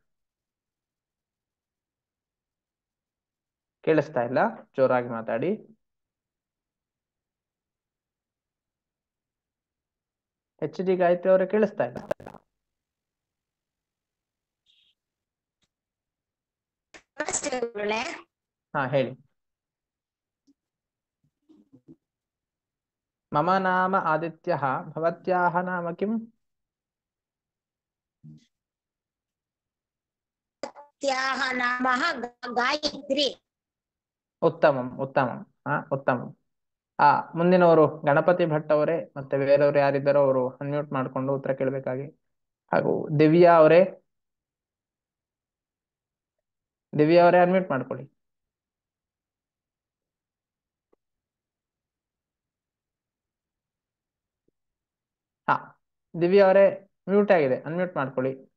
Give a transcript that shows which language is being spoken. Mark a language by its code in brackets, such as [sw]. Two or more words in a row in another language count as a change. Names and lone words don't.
[kn] ಕೇಳಿಸ್ತಾ ಇಲ್ಲ, ಜೋರಾಗಿ ಮಾತಾಡಿ. HG ಗಾಯತ್ರಿ ಅವರೇ ಕೇಳಿಸ್ತಾ ಇಲ್ಲ. ಹೇಳಿ. [sa] ಮಮ ನಾಮ ಆದಿತ್ಯ ಭವತ್ಯಾಹ ನಾಮ ಕಿಂ. ನಾಮಃ ಗಾಯತ್ರಿ. ಉತ್ತಮಂ ಉತ್ತಮಂ. ಉತ್ತಮಂ. [kn] ಮುಂದಿನವರು ಗಣಪತಿ ಭಟ್ ಅವರೇ ಮತ್ತೆ ಬೇರೆಯವರು ಯಾರಿದ್ದಾರೋ ಅವರು ಅನ್ಮ್ಯೂಟ್ ಮಾಡ್ಕೊಂಡು ಉತ್ತರ ಕೇಳಬೇಕಾಗಿ. ಹಾಗೂ ದಿವ್ಯಾ ಅವರೇ, ದಿವ್ಯಾ ಅವರೇ ಅನ್ಮ್ಯೂಟ್ ಮಾಡ್ಕೊಳ್ಳಿ. ಹಾ, ದಿವ್ಯಾ ಅವರೇ ಮ್ಯೂಟ್ ಆಗಿದೆ, ಅನ್ಮ್ಯೂಟ್ ಮಾಡ್ಕೊಳ್ಳಿ.